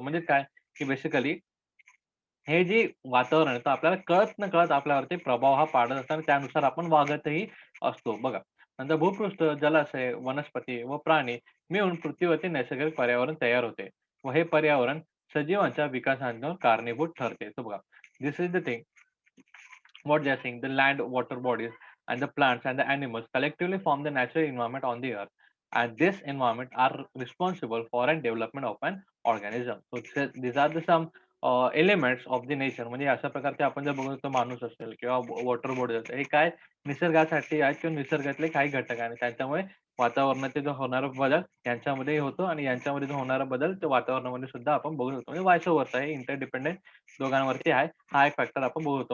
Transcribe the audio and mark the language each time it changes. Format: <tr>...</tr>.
<mr>म्हणजे काय, की बेसिकली हे जे वातावरण आहे, तर आपल्याला कळत-नकळत आपल्यावरती प्रभाव हा पाडत असतो आणि त्यानुसार आपण वागतही असतो बघा. नंतर भूपृष्ठ, जलाशय, वनस्पती व प्राणी मिळून पृथ्वीवरती नैसर्गिक पर्यावरण तयार होते व हे पर्यावरण सजीवांच्या विकासाला कारणीभूत ठरते. तर बघा,</mr> <en>This is the thing what they are saying, the land, water bodies, and the plants and the animals collectively form the natural environment on the earth. And this environment are responsible for and development of an organism. So these are the some elements of the nature.</en> <mr>म्हणजे अशा प्रकारचे आपण जर बघतो माणूस असेल किंवा water body असेल, हे काय निसर्गासाठी आहेत किंवा निसर्गातले काही घटक आहे आणि त्यांच्यामुळे वातावरणातील जो होणारा बदल यांच्यामध्ये होतो आणि यांच्यामध्ये जो होणारा बदल तो वातावरणामध्ये सुद्धा आपण बघू शकतो. म्हणजे व्हाईस वर्सा आहे, इंटरडिपेंडेंट दोघांवरती आहे. हा एक फॅक्टर आपण बघू शकतो.</mr>